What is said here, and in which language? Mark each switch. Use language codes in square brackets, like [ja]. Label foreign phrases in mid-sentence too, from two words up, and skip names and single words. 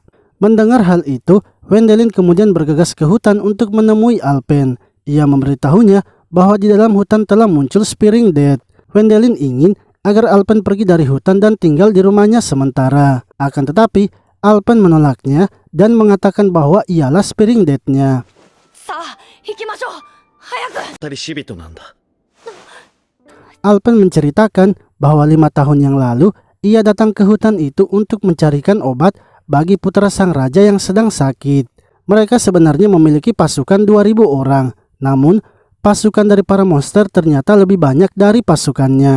[id] Mendengar hal itu, Wendelin kemudian bergegas ke hutan untuk menemui Alpen. Ia memberitahunya bahwa di dalam hutan telah muncul Spearing Dead. Wendelin ingin agar Alpen pergi dari hutan dan tinggal di rumahnya sementara. Akan tetapi, Alpen menolaknya dan mengatakan bahwa ialah Spearing Dead-nya. [ja] さあ行きましょう早く旅死人なんだ [id] Alpen menceritakan bahwa 5 tahun yang lalu, ia datang ke hutan itu untuk mencarikan obat bagi putra sang raja yang sedang sakit. Mereka sebenarnya memiliki pasukan 2000 orang, namun pasukan dari para monster ternyata lebih banyak dari pasukannya.